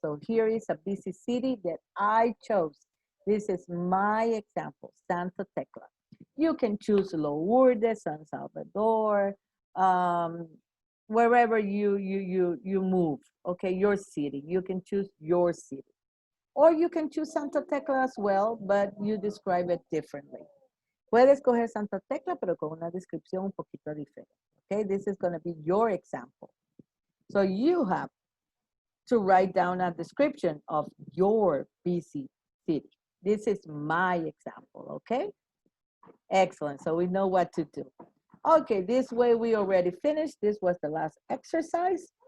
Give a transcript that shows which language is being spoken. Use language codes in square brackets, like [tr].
[en] So here is a busy city that I chose. This is my example, Santa Tecla. You can choose Lourdes, San Salvador, wherever you move, okay, your city. You can choose your city. Or you can choose Santa Tecla as well, but you describe it differently. [es] Puedes escoger Santa Tecla, pero con una descripción un poquito diferente. [en] Okay, this is going to be your example. So you have to write down a description of your busy city. This is my example, okay? Excellent, so we know what to do. Okay, this way we already finished. This was the last exercise.